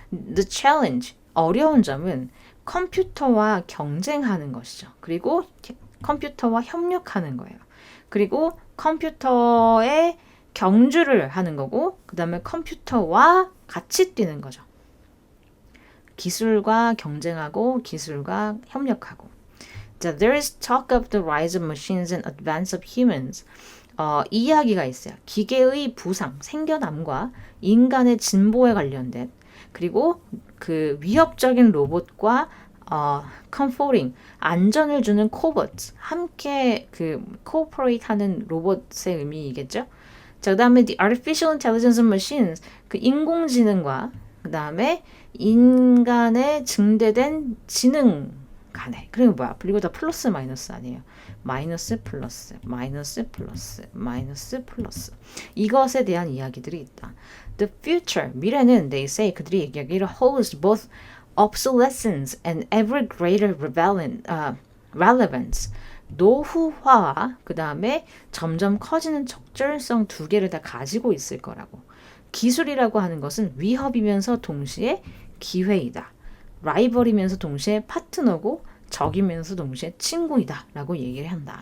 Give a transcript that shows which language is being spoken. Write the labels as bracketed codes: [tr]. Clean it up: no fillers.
[en] The challenge, [ko] 어려운 점은 컴퓨터와 경쟁하는 것이죠. 그리고 컴퓨터와 협력하는 거예요. 그리고 컴퓨터에 경주를 하는 거고 그 다음에 컴퓨터와 같이 뛰는 거죠. 기술과 경쟁하고 기술과 협력하고. [en] 자, there is talk of the rise of machines and advance of humans. [ko] 이 이야기가 있어요. 기계의 부상, 생겨남과 인간의 진보에 관련된 그리고 그 위협적인 로봇과 comforting, 안전을 주는 코봇, 함께 그 cooperate 하는 로봇의 의미이겠죠. 자, 그 다음에 [en] the artificial intelligence of machines, [ko] 그 인공지능과 그 다음에 인간의 증대된 지능 간에. 그리고 뭐야? 그리고 다 플러스 마이너스 아니에요. 마이너스 플러스, 마이너스 플러스, 마이너스 플러스. 이것에 대한 이야기들이 있다. [en] The future, [ko] 미래는 [en] they say, [ko] 그들이 얘기하기를 [en] holds both obsolescence and ever greater relevance. [ko] 노후화와 그 다음에 점점 커지는 적절성 두 개를 다 가지고 있을 거라고. 기술이라고 하는 것은 위협이면서 동시에 기회이다. 라이벌이면서 동시에 파트너고 적이면서 동시에 친구이다 라고 얘기를 한다.